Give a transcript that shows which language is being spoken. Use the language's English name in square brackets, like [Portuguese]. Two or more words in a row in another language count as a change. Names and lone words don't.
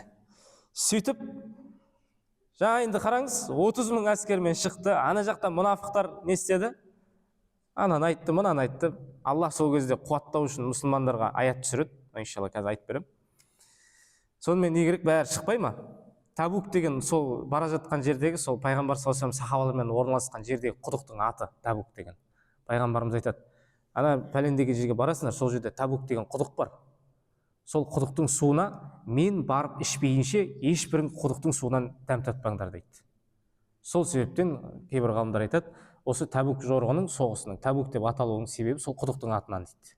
[Kazakh] Сөйтіп, жаңа енді қараңыз, 30 мың әскермен шықты. Ана жақта мұнафықтар не істеді? Ананы айтты, мынаны айтты. Аллах сол кезде қуаттау үшін мұсылмандарға аят түсіреді. Иншалла қазір айтып берем. Сонымен не керек, бәрі шықпай ма? Табук деген сол бара жатқан жердегі, сол пайғамбар [Arabic] صلى الله عليه وسلم [Kazakh] сахабалармен орналасқан жердегі құдықтың аты Табук деген. Пайғамбарымыз айтады, ана пәлендегі жерге барасыңдар, сол жерде Табук деген құдық бар. Сол құдықтың суына мен барып ішпейінше ешбірің құдықтың суынан дәм татпаңдар дейді. Сол себептен кейбір ғалымдар айтады, осы Табук жорығының соғысының Табук деп аталуының себебі сол құдықтың атынан дейді.